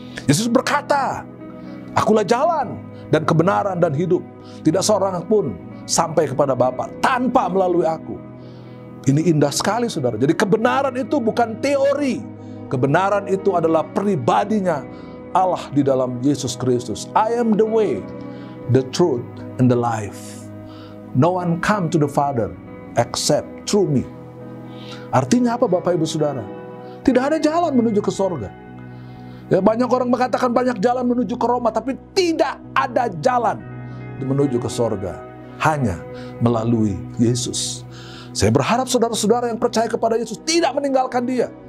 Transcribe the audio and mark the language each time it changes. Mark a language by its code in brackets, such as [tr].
[id] Yesus berkata, akulah jalan dan kebenaran dan hidup. Tidak seorang pun sampai kepada Bapa tanpa melalui aku. Ini indah sekali saudara. Jadi kebenaran itu bukan teori. Kebenaran itu adalah pribadinya Allah di dalam Yesus Kristus. [en] I am the way, the truth, and the life. No one come to the Father except through me. [id] Artinya apa Bapak Ibu Saudara? Tidak ada jalan menuju ke sorga. Ya, banyak orang mengatakan banyak jalan menuju ke Roma, tapi tidak ada jalan menuju ke sorga. Hanya melalui Yesus. Saya berharap saudara-saudara yang percaya kepada Yesus tidak meninggalkan Dia.